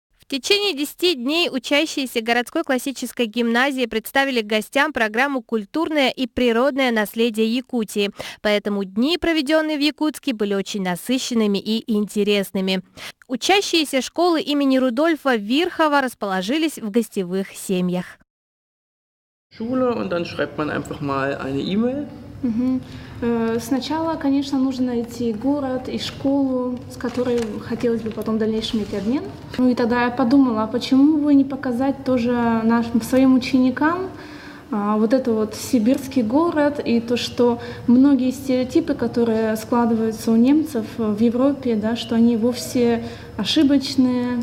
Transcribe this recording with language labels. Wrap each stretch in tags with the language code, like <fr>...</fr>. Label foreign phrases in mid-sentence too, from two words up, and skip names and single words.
<ru>В течение 10 дней учащиеся городской классической гимназии представили гостям программу «Культурное и природное наследие Якутии». Поэтому дни, проведенные в Якутске, были очень насыщенными и интересными. Учащиеся школы имени Рудольфа Вирхова расположились в гостевых семьях.</ru> <de>Schule und dann schreibt man einfach mal eine E-Mail.</de> <ru>Сначала, конечно, нужно найти город и школу, с которой хотелось бы потом в дальнейшем иметь обмен. Ну и тогда я подумала, а почему бы не показать тоже своим ученикам вот это вот сибирский город и то, что многие стереотипы, которые складываются у немцев в Европе, да, что они вовсе ошибочные.</ru>